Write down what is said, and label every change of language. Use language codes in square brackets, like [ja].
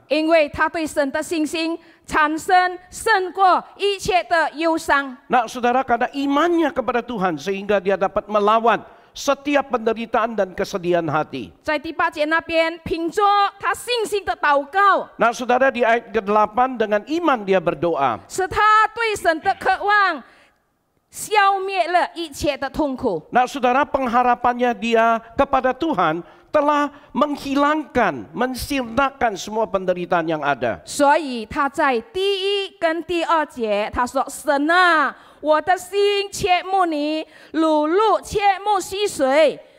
[zh] 因为他对神的信心产生胜过一切的忧伤。 [id] Nah, saudara, karena imannya kepada Tuhan sehingga dia dapat melawan setiap penderitaan dan kesedihan hati. [zh] 在第8节那边，凭着他信心的祷告， [id] Nah, saudara, di ayat ke-8 dengan iman dia berdoa. [zh] 使他对神的渴望消灭了一切的痛苦。 [id] Nah, saudara, pengharapannya dia kepada Tuhan telah menghilangkan, mensirnakan semua penderitaan yang ada. [zh] 所以他在第1跟第2节，他说：“神啊，我的心切慕你，如露切慕溪水。”